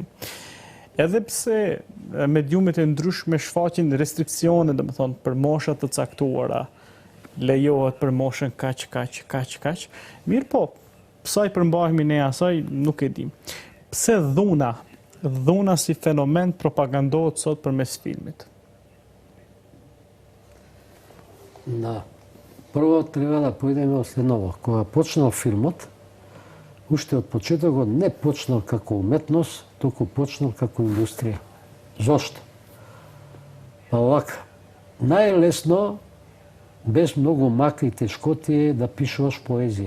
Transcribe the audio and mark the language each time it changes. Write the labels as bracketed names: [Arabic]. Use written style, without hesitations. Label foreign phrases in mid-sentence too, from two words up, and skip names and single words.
[Albanian] Edhe pse mediumet e ndryshme shfaqin restriksione, do të thonë për mosha të caktuara, lejohet për moshën kaq. Mirë po, sa i përmbahemi ne asaj, nuk e dim. Pse dhuna si fenomen propagandohet sot përmes filmit? [Macedonian] Да. Прво треба да појдеме од следново. Кога почнал филмот, уште од почетокот не почнал како уметност, туку почнал како индустрија. Зошто? Па овака, најлесно, без многу мака и тешкоти е да пишуваш поезија.